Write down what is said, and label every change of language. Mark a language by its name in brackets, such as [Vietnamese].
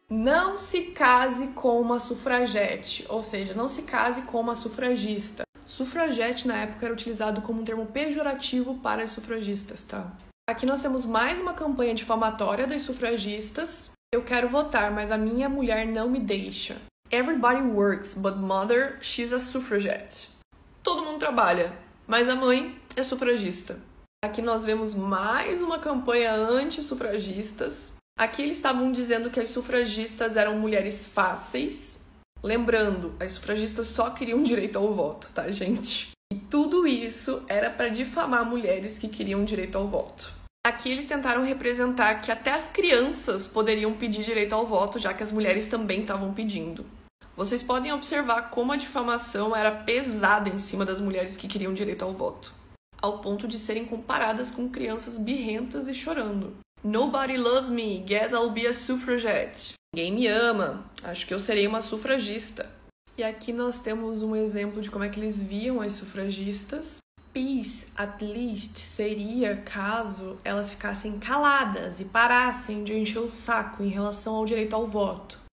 [Portuguese] Não se case com uma sufragete, ou seja, não se case com uma sufragista. Sufragete na época era utilizado como um termo pejorativo para as sufragistas, tá? Aqui nós temos mais uma campanha difamatória das sufragistas. Eu quero votar, mas a minha mulher não me deixa. [English] Everybody works, but mother, she's a suffragette. [Portuguese] Todo mundo trabalha, mas a mãe é sufragista. Aqui nós vemos mais uma campanha anti-sufragistas. Aqui eles estavam dizendo que as sufragistas eram mulheres fáceis. Lembrando, as sufragistas só queriam direito ao voto, tá, gente? E tudo isso era para difamar mulheres que queriam direito ao voto. Aqui eles tentaram representar que até as crianças poderiam pedir direito ao voto, já que as mulheres também estavam pedindo. Vocês podem observar como a difamação era pesada em cima das mulheres que queriam direito ao voto, ao ponto de serem comparadas com crianças birrentas e chorando. [English] Nobody loves me, guess I'll be a suffragette. [Portuguese] Ninguém me ama, acho que eu serei uma sufragista. E aqui nós temos um exemplo de como é que eles viam as sufragistas. [English] Peace, at least, [Portuguese] seria caso elas ficassem caladas e parassem de encher o saco em relação ao direito ao voto.